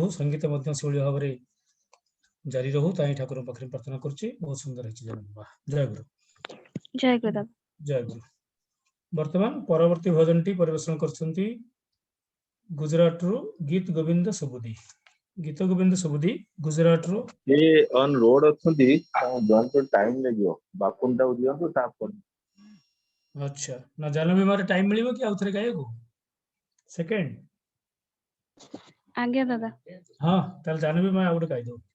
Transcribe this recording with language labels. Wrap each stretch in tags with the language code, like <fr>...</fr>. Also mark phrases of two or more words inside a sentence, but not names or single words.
<or>ସଙ୍ଗୀତ ମଧ୍ୟ ସେଭଳି ଭାବରେ ଜାରି ରହୁ। ତାହିଁ ଠାକୁରଙ୍କ ପାଖରେ ପ୍ରାର୍ଥନା କରୁଛି। ବହୁତ ସୁନ୍ଦର ହେଇଛି ଜାହ୍ନବୀ ମା। ଜୟ ଗୁରୁ। ଜୟ ଗୁରୁ ଦାଦା। ଜୟ ଗୁରୁ। ବର୍ତ୍ତମାନ ପରବର୍ତ୍ତୀ ଭଜନଟି ପରିବେଷଣ କରୁଛନ୍ତି ଗୁଜରାଟରୁ ଗୀତ ଗୋବିନ୍ଦ ସୁବୁଧି। ଗୀତ ଗୋବିନ୍ଦ ସୁବୁଧି ଗୁଜରାଟରୁ। ये</or> <en>on road</en> <or>ଅଛନ୍ତି ଜଣେ ତ ଟାଇମ ଲାଗିବ ବାପୁନଟାକୁ ଦିଅନ୍ତୁ ତାପରେ ଆଚ୍ଛା, ନା ଜାହ୍ନବୀ ମାରେ ଟାଇମ ମିଳିବ କି ଆଉ ଥରେ ଗାଇବାକୁ? ସେକେଣ୍ଡ? ଆଜ୍ଞା ଦାଦା। ହଁ, ତାହେଲେ ଜାହ୍ନବୀ ମା ଆଉ ଗୋଟେ ଗାଇଦଉ।</or>